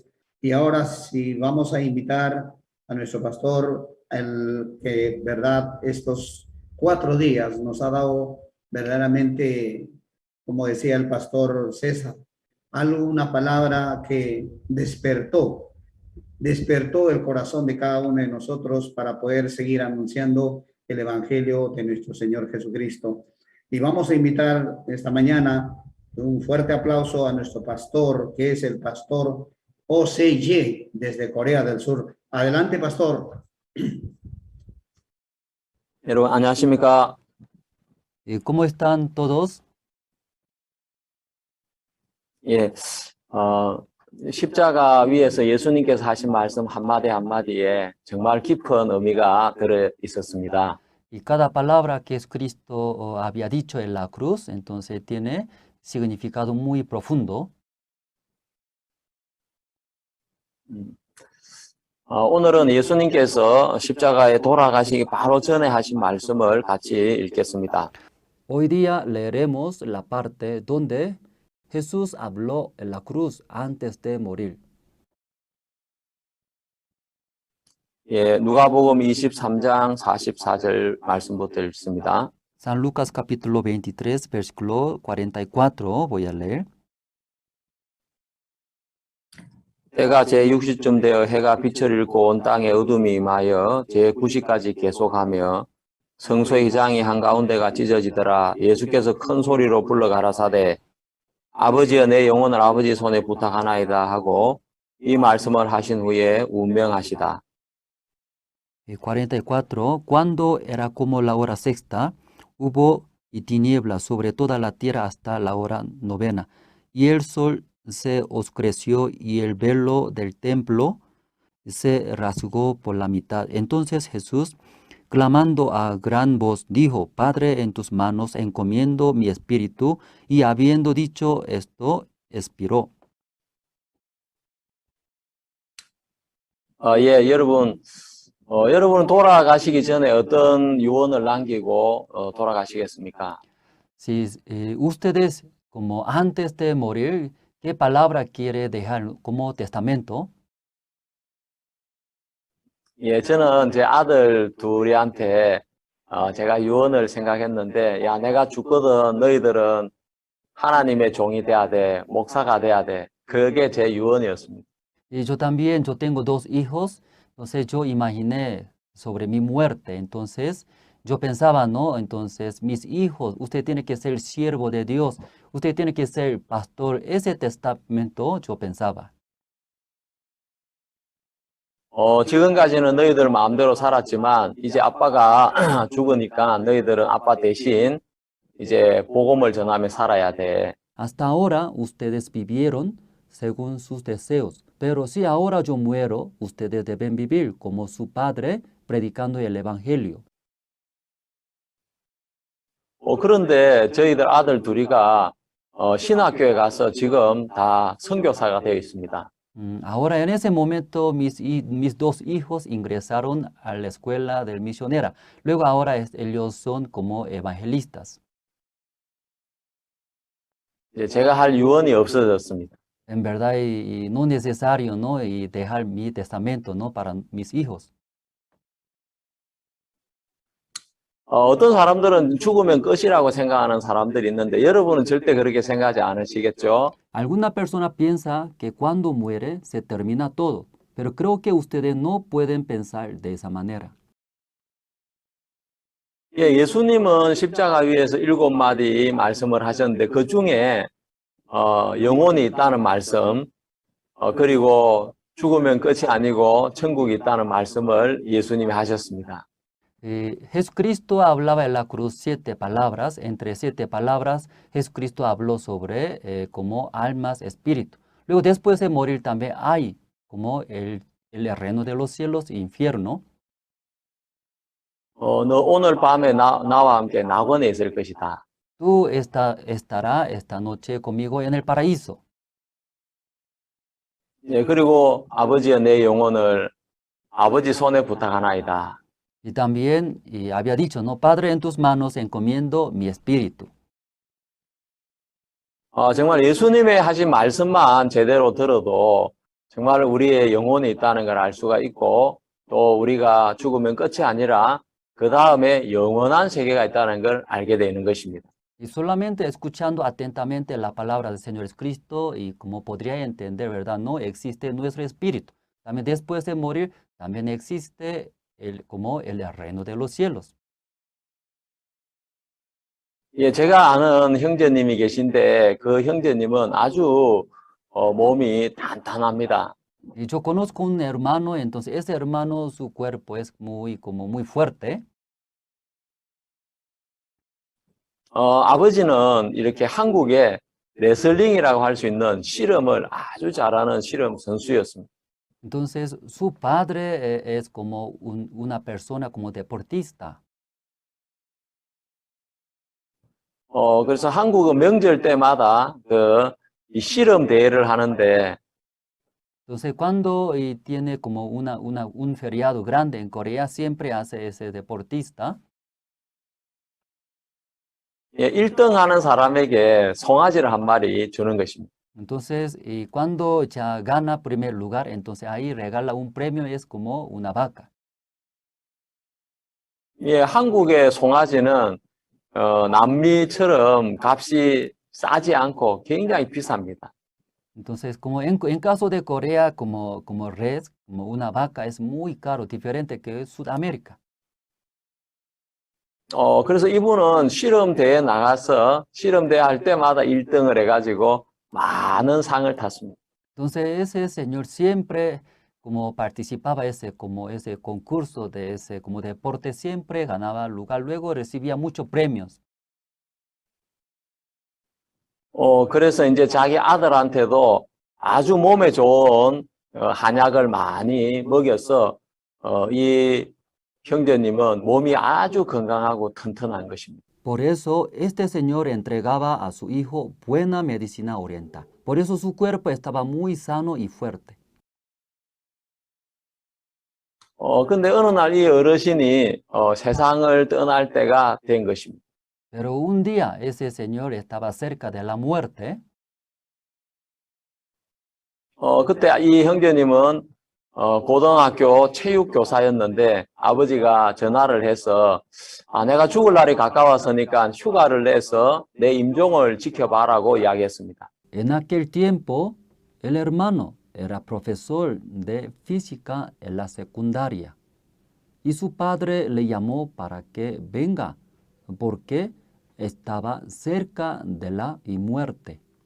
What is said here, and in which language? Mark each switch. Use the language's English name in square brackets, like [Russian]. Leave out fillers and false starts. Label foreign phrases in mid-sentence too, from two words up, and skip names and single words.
[Spanish] Y ahora sí vamos a invitar a nuestro pastor, el que, verdad, estos 4 días nos ha dado verdaderamente, como decía el pastor César, una palabra que despertó el corazón de cada uno de nosotros para poder seguir anunciando el Evangelio de nuestro Señor Jesucristo. Y vamos a invitar esta mañana un fuerte aplauso a nuestro pastor, que es el pastor O.C.Ye, desde Corea del Sur. Adelante, pastor. [Korean] 여러분 안녕하십니까? [Spanish] ¿Cómo están todos? [Korean] 예, 십자가 위에서 예수님께서 하신 말씀 한마디 한마디에 정말 깊은 의미가 들어 있었습니다. [Spanish] Y cada palabra que Jesucristo había dicho en la cruz, entonces tiene significado muy profundo. [Korean] 오늘은 예수님께서 십자가에 돌아가시기 바로 전에 하신 말씀을 같이 읽겠습니다. [Spanish] Hoy día leeremos la parte donde Jesús habló en la cruz antes de morir. [Korean] 예, 누가복음 23장 44절 말씀부터 읽습니다. [Spanish] San Lucas capítulo 23, versículo 44, voy a leer. [Korean] 때가 제60쯤 되어 해가 빛을 잃고 온 땅에 어둠이 임하여 제90까지 계속하며 성소의 장이 한가운데가 찢어지더라. 예수께서 큰 소리로 불러 가라사대 아버지여 내 영혼을 아버지 손에 부탁하나이다 하고 이 말씀을 하신 후에 운명하시다. [Spanish] 44. Cuando era como la hora sexta, hubo tinieblas sobre toda la tierra hasta la hora novena, y el sol se oscureció y el velo del templo se rasgó por la mitad. Entonces Jesús, clamando a gran voz, dijo: Padre, en tus manos encomiendo mi espíritu. Y habiendo dicho esto, expiró. [Korean] 예, 여러분 돌아가시기 전에 어떤 유언을 남기고 돌아가시겠습니까? [Spanish] Si ustedes, como antes de morir, ¿qué palabra quiere dejar como testamento? [Korean] 예, 저는 제 아들 둘이한테 제가 유언을 생각했는데, 야, 내가 죽거든 너희들은 하나님의 종이 돼야 돼, 목사가 돼야 돼. 그게 제 유언이었습니다. [Spanish] Y yo también, yo tengo 2 hijos, entonces yo imaginé sobre mi muerte, entonces yo pensaba, ¿no? Entonces, mis hijos, usted tiene que ser siervo de Dios, usted tiene que ser pastor. Ese testamento yo pensaba. [Korean] 지금까지는 너희들 마음대로 살았지만 이제 아빠가 죽으니까 너희들은 아빠 대신 이제 복음을 전하며 살아야 돼. [Spanish] Hasta ahora ustedes vivieron según sus deseos, pero si ahora yo muero, ustedes deben vivir como su padre predicando el evangelio. [Korean] 그런데 저희들 아들 둘이가 신학교에 가서 지금 다 선교사가 되어 있습니다. [Spanish] Ahora en ese momento mis 2 hijos ingresaron a la escuela del misionera. Luego ahora ellos son como evangelistas. [Korean] 제가 할 유언이 없어졌습니다. [Spanish] En verdad, y no es necesario, ¿no? Y dejar mi testamento, ¿no? Para mis hijos. [Korean] 어떤 사람들은 죽으면 끝이라고 생각하는 사람들이 있는데 여러분은 절대 그렇게 생각하지 않으시겠죠? [Spanish] Alguna persona piensa que cuando muere se termina todo, pero creo que ustedes no pueden pensar de esa manera. [Korean] 예, 예수님은 십자가 위에서 7마디 말씀을 하셨는데 그 중에 영혼이 있다는 말씀, 그리고 죽으면 끝이 아니고 천국이 있다는 말씀을 예수님이 하셨습니다. [Spanish] Jesucristo hablaba en la cruz 7 palabras. Entre 7 palabras, Jesucristo habló sobre como almas, espíritu. Luego, después de morir, también hay como el reino de los cielos e infierno. [Korean] 너 오늘 밤에 나와 함께 낙원에 있을 것이다. [Spanish] Tú estarás esta noche conmigo en el paraíso. [Korean] 예, 그리고 아버지여 내 영혼을 아버지 손에 부탁하나이다. [Spanish] Y también había dicho, no, Padre, en tus manos encomiendo mi espíritu. [Korean] 정말 예수님의 하신 말씀만 제대로 들어도 정말 우리의 영혼이 있다는 걸 알 수가 있고 또 우리가 죽으면 끝이 아니라 그 다음에 영원한 세계가 있다는 걸 알게 되는 것입니다. [Spanish] Y solamente escuchando atentamente la palabra del Señor Jesucristo y como podría entender, ¿verdad? No existe nuestro espíritu. También después de morir, también existe como el reino de los cielos. [Korean] 예, 제가 아는 형제님이 계신데 그 형제님은 아주 몸이 단단합니다. [Spanish] Y yo conozco un hermano, entonces ese hermano, su cuerpo es muy fuerte. [Korean] 아버지는 이렇게 한국에 레슬링이라고 할 수 있는 씨름을 아주 잘하는 씨름 선수였습니다. [Spanish] Entonces su padre es como una persona como deportista. [Korean] 그래서 한국은 명절 때마다 이 씨름 대회를 하는데 [Spanish] Entonces cuando tiene como un feriado grande en Corea, siempre hace ese deportista. [Korean] 예, 1등 하는 사람에게 송아지를 한 마리 주는 것입니다. [Spanish] Entonces, cuando ya gana primer lugar, entonces ahí regala un premio, es como una vaca. [Korean] 예, 한국의 송아지는 남미처럼 값이 싸지 않고 굉장히 비쌉니다. [Spanish] Entonces, como en caso de Corea, como res, como una vaca es muy caro, diferente que Sudamérica. [Korean] 그래서 이분은 씨름 대회 나가서 씨름 대회 할 때마다 1등을 해가지고 많은 상을 탔습니다. [Spanish] Entonces, ese señor siempre, como participaba ese concurso de ese como deporte, siempre ganaba lugar, luego recibía muchos premios. [Korean] 그래서 이제 자기 아들한테도 아주 몸에 좋은 한약을 많이 먹여서 이 형제님은 몸이 아주 건강하고 튼튼한 것입니다. [Spanish] Por eso, este señor entregaba a su hijo buena medicina oriental. Por eso su cuerpo estaba muy sano y fuerte. [Korean] 근데 어느 날 이 어르신이 세상을 떠날 때가 된 것입니다. [Spanish] Pero un día ese señor estaba cerca de la muerte. [Korean] 그때 이 형제님은 고등학교 체육교사였는데 아버지가 전화를 해서 내가 죽을 날이 가까웠으니까 휴가를 내서 내 임종을 지켜봐라고 이야기했습니다. [Spanish] En aquel tiempo, el hermano era profesor de física en la secundaria y su padre le llamó para que venga porque estaba cerca de la muerte.